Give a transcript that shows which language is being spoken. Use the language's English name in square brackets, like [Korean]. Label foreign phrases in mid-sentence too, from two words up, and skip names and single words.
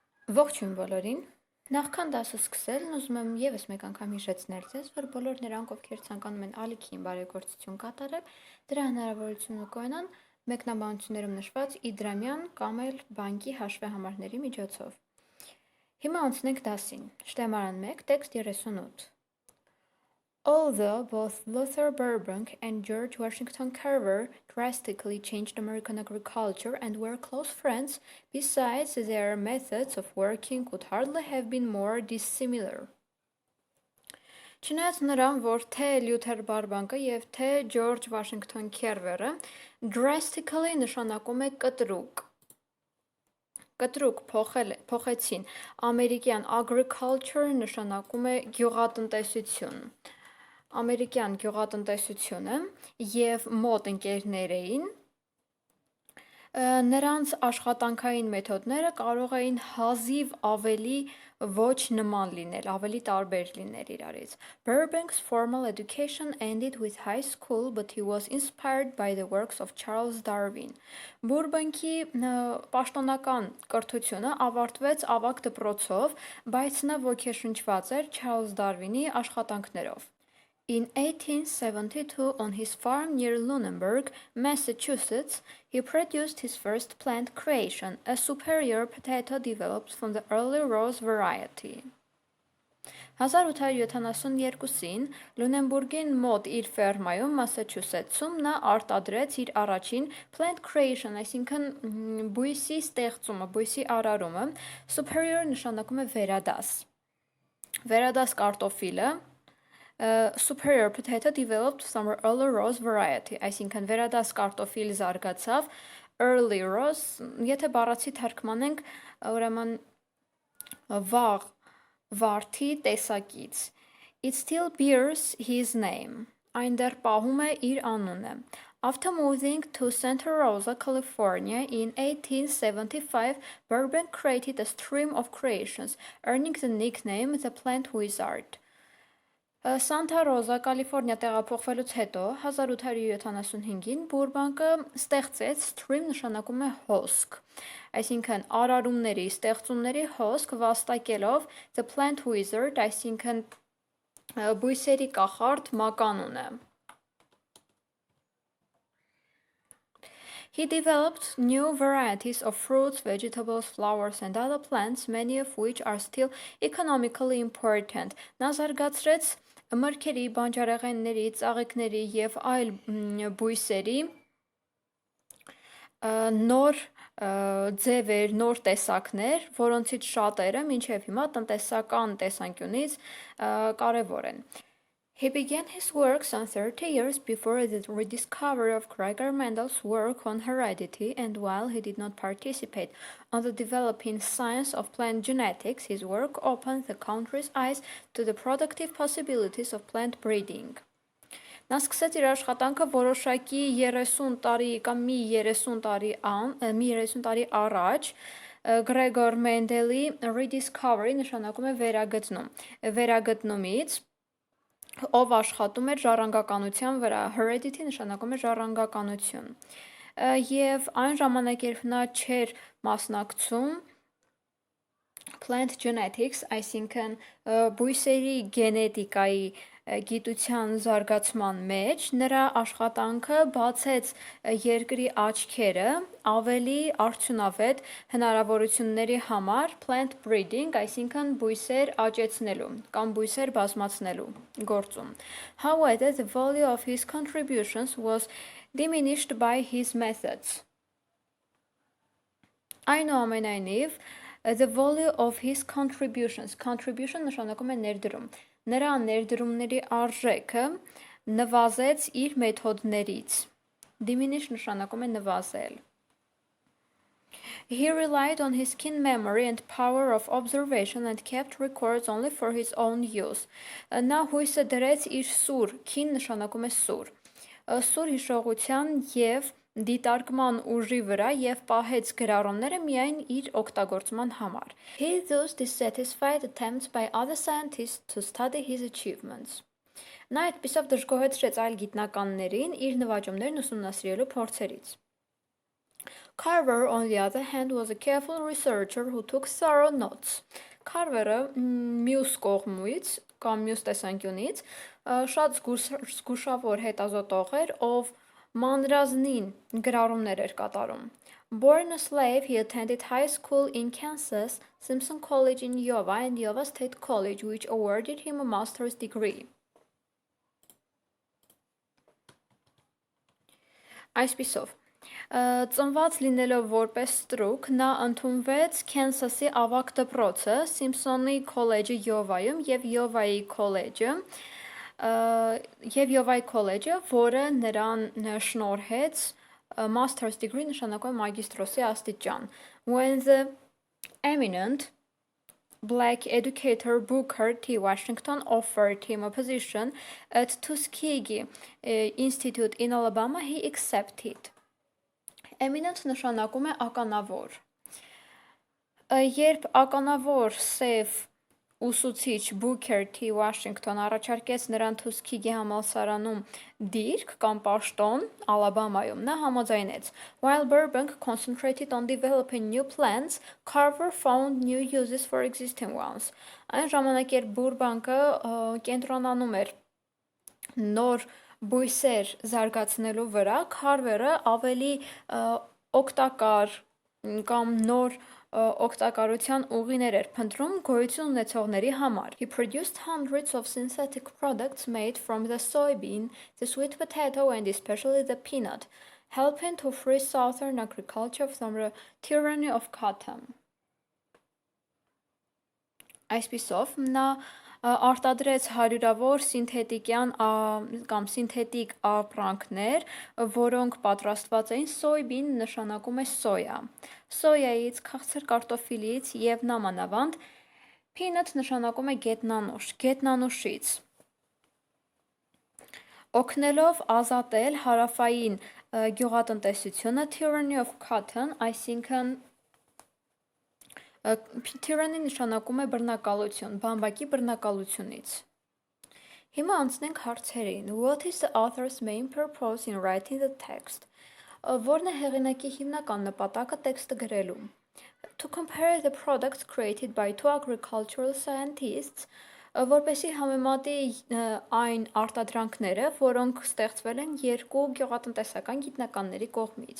[Armenian] Ողջույն բոլորին։ Նախքան դասը սկսելն ուզում եմ եւս մեկ անգամ հիշեցնել ձեզ, որ բոլոր նրանք, ովքեր ցանկանում են ալիքին բարեգործություն կատարել, դրա հնարավորությունը կունենան մեկնաբանություններում նշված իդրամյան կամ էլ բանկի հաշվեհամարների միջոցով։ Հիմա անցնենք դասին։ Շտեմարան 1, տեքստ 38։ [English] Although both Luther Burbank and George Washington Carver drastically changed American agriculture and were close friends, besides, their methods of working could hardly have been more dissimilar. [Armenian] Չնայած նրան, որ թե Լյութեր Բարբանկը եւ թե Ջորջ Վաշինգթոն Քերվերը drastically նշանակում է կտրուկ փոխեցին, ամերիկյան agriculture նշանակում է գյուղատնտեսություն, ամերիկյան գյուղատնտեսությունը եւ մոտ ընկերներ էին, նրանց աշխատանքային մեթոդները կարող էին հազիվ ավելի ոչ նման լինել, ավելի տարբեր լինել իրարից։ [English] Burbank's formal education ended with high school, but he was inspired by the works of Charles Darwin. [Armenian] Burbank-ի պաշտոնական կրթությունը ավարտվեց ավագ դպրոցով, բայց նա ոգեշնչված էր Charles Darwin-ի աշխատանքներով։ [English] In 1872, on his farm near Lunenburg, Massachusetts, he produced his first plant creation, a superior potato developed from the early rose variety. [Armenian] 1872-ին Լունենբուրգին մոտ իր ֆերմայում Մասաչուսեթսում նա արտադրեց իր առաջին [English] plant creation, [Armenian] այսինքն բույսի ստեղծումը, բույսի արարումը, superior նշանակում է վերադաս։ Վերադաս կարտոֆիլը [English] superior potato developed from early rose variety, [Armenian] այսինքն վերադաս կարտոֆիլ զարգացավ, [English] early rose, [Armenian] եթե բառացի թարգմանենք, ուրեմն վաղ վարդի տեսակից. [English] It still bears his name. [Armenian] Այն դեռ պահում է իր անունը. [English] After moving to Santa Rosa, California in 1875, Burbank created a stream of creations, earning the nickname the Plant Wizard. [Armenian] Սանթա Ռոզա, Կալիֆորնիա տեղափոխվելուց հետո 1875-ին Բուրբանկը ստեղծեց stream նշանակում է հոսք, այսինքն արարումների, ստեղծումների հոսք վաստակելով [English] the plant wizard, [Armenian] այսինքն բույսերի կախարդ մականունը։ [English] He developed new varieties of fruits, vegetables, flowers, and other plants, many of which are still economically important. [Armenian] Նա զարգացրեց մրգերի, բանջարեղենների, ծաղիկների եւ այլ բույսերի նոր ձևեր, նոր տեսակներ, որոնցից շատերը մինչև հիմա տնտեսական տեսանկյունից կարևոր են։ [English] He began his work some 30 years before the rediscovery of Gregor Mendel's work on heredity, and while he did not participate on the developing science of plant genetics, his work opened the country's eyes to the productive possibilities of plant breeding. [Armenian] Նա սկսեց իր աշխատանքը որոշակի 30 տարի կամ մի 30 տարի առաջ Gregor Mendel-ի rediscovery նշանակում է վերագտնումից, ով աշխատում էր ժառանգականության վրա, heredity նշանակում է ժառանգականություն, և այն ժամանակ, երբ նա չէր մասնակցում [English] plant genetics, [Armenian] այսինքն բույսերի գենետիկայի գիտության զարգացման մեջ, նրա աշխատանքը բացեց երկրի աչքերը ավելի արդյունավետ հնարավորությունների համար [English] plant breeding, [Armenian] այսինքն բույսեր աճեցնելու կամ բույսեր բազմացնելու գործում. [English] However, the value of his contributions was diminished by his methods. [Armenian] Այնուամենայնիվ, [English] the value of his contributions, [Armenian] contribution նշանակում է ներդրում, նրա ներդրումների արժեքը նվազեց իր մեթոդներից, diminish նշանակում է նվազել. [English] He relied on his keen memory and power of observation and kept records only for his own use. [Armenian] Նա հույսը դրեց իր սուր, keen նշանակում է սուր հիշողության և դիտարկման ուժի վրա և պահեց գրառումները միայն իր օգտագործման համար. [English] He thus dissatisfied attempts by other scientists to study his achievements. [Armenian] Նա այդպիսով դժգոհեցրեց այլ գիտնականներին իր նվաճումներն ուսումնասիրելու փորձերից. [English] Carver, on the other hand, was a careful researcher who took thorough notes. [Armenian] Carver-ը մյուս կողմից կամ մյուս տեսանկյունից շատ զգուշավոր հետազոտող էր, ով մանրազնին գրառումներ էր կատարում. [English] Born a slave, he attended high school in Kansas, Simpson College in Iowa, and Iowa State College, which awarded him a master's degree. [Armenian] Այսպիսով, ծնված լինելով որպես ստրուկ, նա ընդունվեց Քենսասի ավագ դպրոցը, Սիմփսոնի քոլեջը Յովայում և Յովայի քոլեջը, որը նրան շնորհեց [English] master's degree, [Armenian] նշանակում մագիստրոսի աստիճան. [English] When the eminent Black educator Booker T. Washington offered him a position at Tuskegee Institute in Alabama, he accepted. [Armenian] Eminent նշանակում է ականավոր. Երբ ականավոր սև ուսուցիչ Booker T. Washington առաջարկեց նրան Tuskegee համալսարանում դիրք կամ պաշտոն Ալաբամայում, նա համաձայնեց. [English] While Burbank concentrated on developing new plants, Carver found new uses for existing ones. [Armenian] Այն ժամանակ, երբ Բուրբանկը կենտրոնանում էր նոր բույսեր զարգացնելու վրա, Carver-ը ավելի օգտակար կամ նոր օգտակարության ուղիներ էր փնտրում գոյություն ունեցողների համար. [English] He produced hundreds of synthetic products made from the soybean, the sweet potato, and especially the peanut, helping to free southern agriculture from the tyranny of cotton. [Armenian] Այսպիսով, նա արտադրեց հարյուրավոր սինթետիկյան կամ սինթետիկ ապրանքներ, որոնք պատրաստված էին soybean նշանակում է սոյա, սոյայից, քաղցր կարտոֆիլից և նամանավանդ, peanut նշանակում է գետնանուշ, գետնանուշից, օգնելով ազատել հարավային գյուղատնտեսությունը [English] tyranny of cotton, [Armenian] այսինքն Tyranny նշանակում է բռնակալություն, բամբակի բռնակալությունից. Հիմա անցնենք հարցերին. [English] What is the author's main purpose in writing the text? [Armenian] Որն է հեղինակի հիմնական նպատակը տեքստը գրելու? [English] To compare the products created by two agricultural scientists, [Armenian] որպեսզի համեմատի այն արտադրանքները, որոնք ստեղծվել են երկու գյուղատնտեսական գիտնականների կողմից.